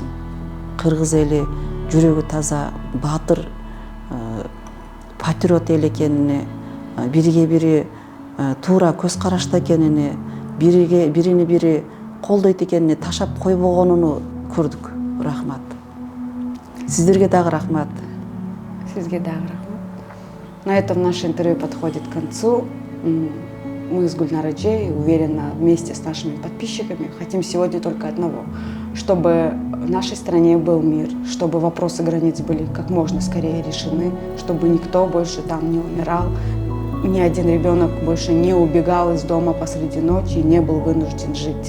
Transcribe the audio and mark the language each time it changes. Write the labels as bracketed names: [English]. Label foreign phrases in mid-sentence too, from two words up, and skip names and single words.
[Kyrgyz] Кыргыз эли жүрөгү таза, баатыр, патриот эл экенине, бириге бири туура көз карашта экенине, бирини бири колдойт экенине ташап койбогонуну көрдүк. Рахмат. Сиздерге дагы рахмат. Сизге дагы рахмат. [Russian] На этом наше интервью подходит к концу. Мы с Гульнарой Джей, уверенно, вместе с нашими подписчиками хотим сегодня только одного, чтобы в нашей стране был мир, чтобы вопросы границ были как можно скорее решены, чтобы никто больше там не умирал, ни один ребенок больше не убегал из дома посреди ночи и не был вынужден жить.